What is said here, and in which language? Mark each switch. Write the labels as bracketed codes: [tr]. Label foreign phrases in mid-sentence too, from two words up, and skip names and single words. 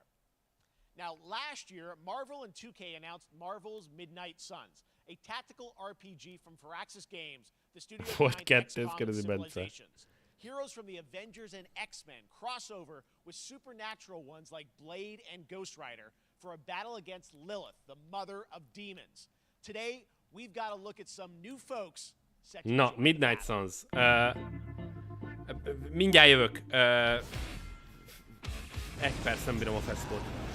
[en] Now, last year, Marvel and 2K announced Marvel's Midnight Suns, a tactical RPG from Firaxis Games, the studio behind XCOM and Civilizations. Heroes from the Avengers and X-Men crossover with supernatural ones like Blade and Ghost Rider for a battle against Lilith, the mother of demons. Today, we've got to look at some new folks. [hu] Na, Midnight Suns. Mindjárt jövök. Egy perc, nem bírom a feszkót.